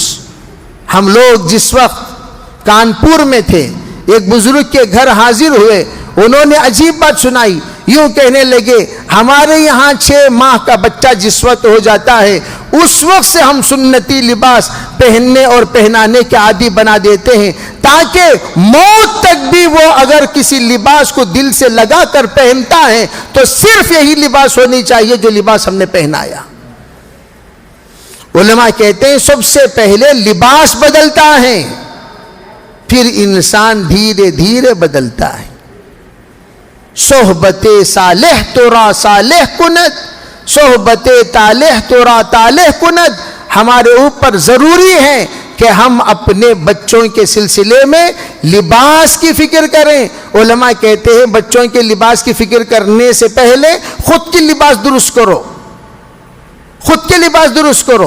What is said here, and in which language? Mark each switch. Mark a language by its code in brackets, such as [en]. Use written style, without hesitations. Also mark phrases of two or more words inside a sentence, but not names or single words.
[ur] ہم لوگ جس وقت کانپور میں تھے، ایک بزرگ کے گھر حاضر ہوئے، انہوں نے عجیب بات سنائی، یوں کہنے لگے ہمارے یہاں 6 ماہ کا بچہ جس وقت ہو جاتا ہے اس وقت سے ہم سنتی لباس پہننے اور پہنانے کے عادی بنا دیتے ہیں، تاکہ موت تک بھی وہ اگر کسی لباس کو دل سے لگا کر پہنتا ہے تو صرف یہی لباس ہونی چاہیے جو لباس ہم نے پہنایا۔ علماء کہتے ہیں سب سے پہلے لباس بدلتا ہے، پھر انسان دھیرے دھیرے بدلتا ہے۔ [fa] صحبت صالح ترا صالح کند، صحبت طالح ترا طالح کند۔ [ur] ہمارے اوپر ضروری ہے کہ ہم اپنے بچوں کے سلسلے میں لباس کی فکر کریں۔ علماء کہتے ہیں بچوں کے لباس کی فکر کرنے سے پہلے خود کی لباس درست کرو، خود کے لباس درست کرو۔